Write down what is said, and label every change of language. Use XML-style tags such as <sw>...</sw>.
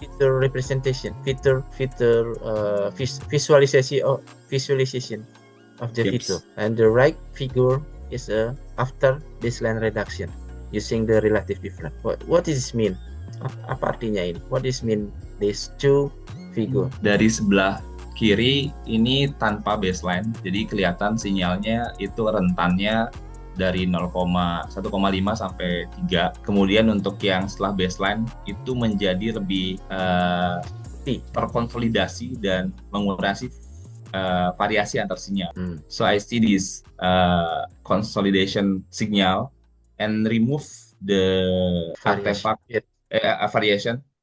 <en>feature representation, visualization of the feature, Yes. and the right figure is after baseline reduction using the relative difference. What does this mean?</en> <id>Apa artinya ini?</id> <en>What does mean these two figure?</en> <id>Dari sebelah kiri ini tanpa baseline, jadi kelihatan sinyalnya itu rentannya dari 1,5 sampai 3. Kemudian untuk yang setelah baseline itu menjadi lebih terkonsolidasi dan mengurangi variasi antar sinyal.</id> <en>So I see this consolidation signal and remove the artifact variation.</en>